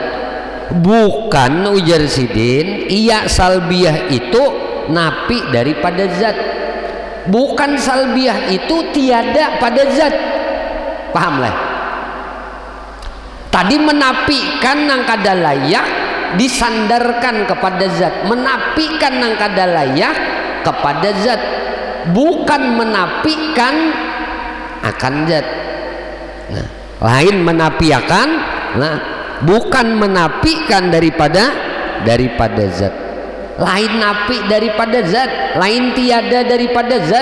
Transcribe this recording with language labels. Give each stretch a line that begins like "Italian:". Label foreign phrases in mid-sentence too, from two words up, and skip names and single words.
Banjar: Bukan ujar sidin iya salbiyah itu nafi daripada zat. Bukan salbiyah itu tiada pada zat. Paham lah? Tadi menafikan nang kada layak disandarkan kepada zat, menafikan nang kada layak kepada zat, bukan menafikan akan zat. Nah, lain menafikan, bukan menafikan daripada zat. Lain nafi daripada zat, lain tiada daripada zat.